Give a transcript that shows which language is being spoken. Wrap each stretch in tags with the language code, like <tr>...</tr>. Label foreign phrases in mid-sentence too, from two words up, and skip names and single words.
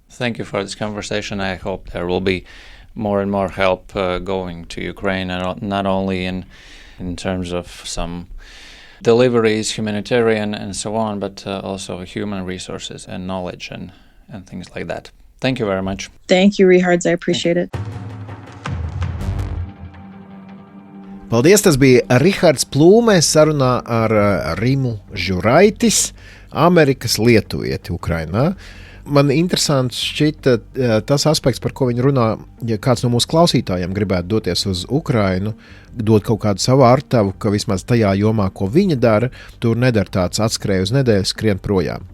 <en>Thank you for this conversation. I hope there will be more and more help going to Ukraine, and not only in terms of some deliveries, humanitarian and so on, but also human resources and knowledge and things like that. Thank you very much. Thank you, Rihards. I appreciate it.</en> <lv>Paldies, tas bija Rihards Plūme sarunā ar Rimu Žiūraitis, Amerikas lietuvieti Ukrainā. Man interesants šķita tas aspekts, par ko viņi runā, ja kāds no mūsu klausītājiem gribētu doties uz Ukrainu, dot kaut kādu savu artavu, ka vismaz tajā jomā, ko viņa dara, tur nedara tāds atskrēj uz nedēļu, skrien projām.</lv>